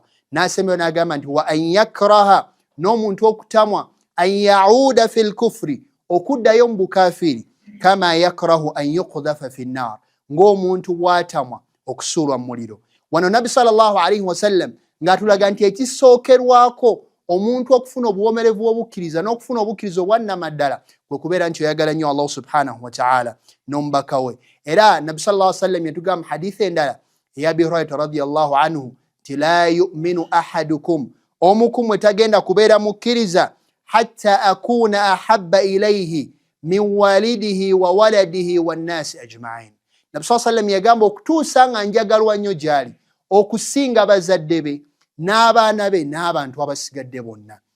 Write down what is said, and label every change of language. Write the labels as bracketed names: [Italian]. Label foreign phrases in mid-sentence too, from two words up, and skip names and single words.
[Ganda] N'asembayo n'agamba nti [Arabic] وأن يكره, [Ganda] n'omuntu okutamwa [Arabic] أن يعود في الكفر, [Ganda] okuddayo mu bukafiri, [Arabic] كما يكره أن يقذف في النار, [Ganda] ng'omuntu bw'atamwa okusuulwa mu muliro. Wano Nabbi [Arabic] صلى الله عليه وسلم [Ganda] ng'atulaga nti ekisookerwako omuntu okufuna obuwoomerevu bw'obukkiriza n'okufuna obukkiriza obwannamaddala kwe kubeera nti oyagala nnyo Allah [Arabic] سبحانه وتعالى [Ganda] n'omubaka we. Era Nabbi [Arabic] صلى الله عليه وسلم [Ganda] yatugamba hadithi endala eya Abi Hurayra [Arabic] رضي الله عنه [Ganda] ti [Arabic] لا يؤمن أحدكم, [Ganda] omu ku mmwe tagenda kubeera mukkiriza [Arabic] حتى أكون أحب إليه من والده وولده والناس أجمعين. [Ganda] Nabbi [Arabic] صلى الله عليه وسلم [Ganda] yagamba okutuusa nga njagalwa nnyo gy'ali okusinga bazadde be n'abaana be n'abantu abasigadde bonna.